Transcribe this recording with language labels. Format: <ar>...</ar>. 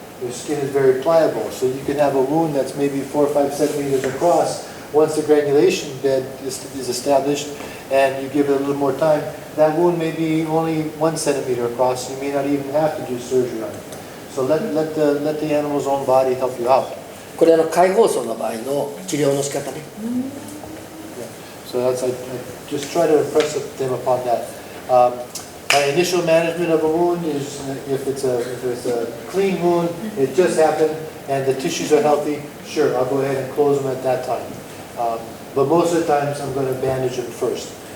<en>Their skin is very pliable, so you can have a wound that's maybe 4 or 5 centimeters across. Once the granulation bed is established and you give it a little more time, that wound may be only 1 centimeter across. You may not even have to do surgery on it. So let the animal's own body help you out.</en> <ja>これ開放層の場合の治療の仕方ね。</ja> <en>So I just try to impress them upon that. My initial management of a wound is if it's a clean wound, it just happened, and the tissues are healthy. Sure, I'll go ahead and close them at that time. But most of the times, I'm going to bandage them first.</en>